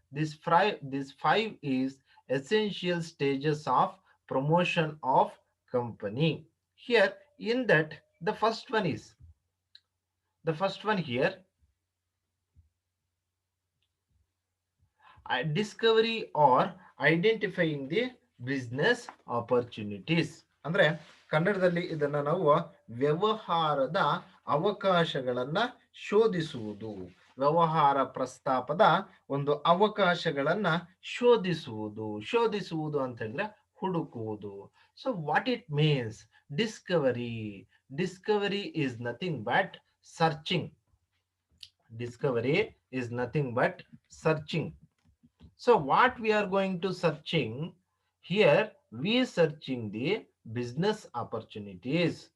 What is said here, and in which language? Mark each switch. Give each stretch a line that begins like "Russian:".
English: This five is essential stages of promotion of company. Here in that, the first one here, discovery or identifying the business opportunities.
Kannada: ಅಂದ್ರೆ ಕನ್ನಡದಲ್ಲಿ ಇದನ್ನ ನಾವು ವ್ಯವಹಾರದ ಅವಕಾಶಗಳನ್ನ ಶೋಧಿಸುವುದು. ವ್ಯವಹಾರ ಪ್ರಸ್ತಾಪದ ಒಂದು ಅವಕಾಶಗಳನ್ನ ಶೋಧಿಸುವುದು ಅಂತ ಹೇಳಿದ್ರೆ ಹುಡುಕುವುದು.
English: So what it means? Discovery is nothing but searching. Discovery is nothing but searching. So what we are going to searching here, we searching the business opportunities.